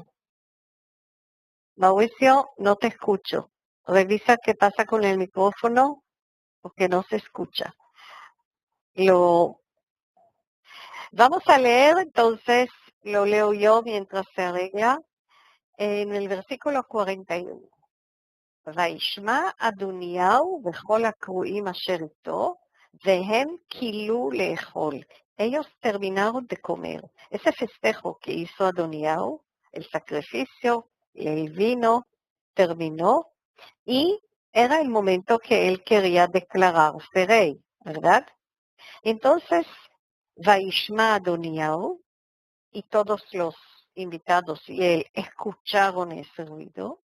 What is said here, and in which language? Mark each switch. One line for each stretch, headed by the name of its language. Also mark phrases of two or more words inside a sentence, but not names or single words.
Spanish: Mauricio, no te escucho. Revisa qué pasa con el micrófono porque no se escucha. Vamos a leer, entonces lo leo yo mientras se arregla. En el versículo 41.
Hebrew: וישמע אדוניהו וכל הקרואים אשר איתו, והם כילו לאכול.
Spanish: Ellos terminaron de comer. Ese festejo que hizo Adoniao, el sacrificio, el vino, terminó y era el momento que él quería declararse rey, ¿verdad? Entonces, Vaishma Adoniao y todos los invitados y él escucharon ese ruido.